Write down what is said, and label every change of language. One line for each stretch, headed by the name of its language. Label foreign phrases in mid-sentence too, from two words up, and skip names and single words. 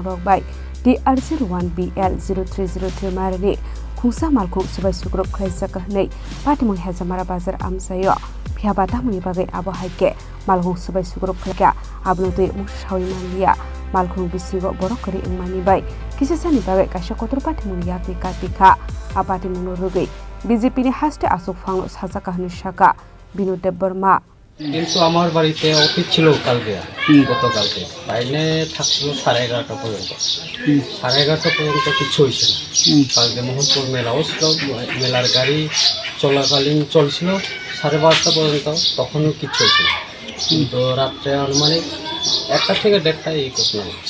Kok Borok: rok bai TR01BL 0303 marini khungsa malkhung subai sukrok khlaisa kahnei pati mung hezamara bazar amsayo phiaba tamuni bagai abo haike malkhung subai sukrok khlaka abnoti mung shawai manliya malkhung bisigo borok kari ingmani bai kisasani bagai kaisa kotor pati mung yakni katika apati mung rugai BJP ni haste asuk phanglo saja kahani shaka বিনোদে বর্মা
Bangla: কিন্তু আমার বাড়িতে অফিস ছিল কালকে গতকালকে বাইরে থাকছিল 11:30 পর্যন্ত 11:30 পর্যন্ত কিছু হয়েছে না কালকে মোহনপুর মেলাও ছিল মেলার গাড়ি চলাকালীন চলছিল 12:30 পর্যন্ত তখনও কিছু হয়েছে না কিন্তু রাত্রে আনুমানিক 1টা থেকে 1:30টায় এই ঘটনা হচ্ছে।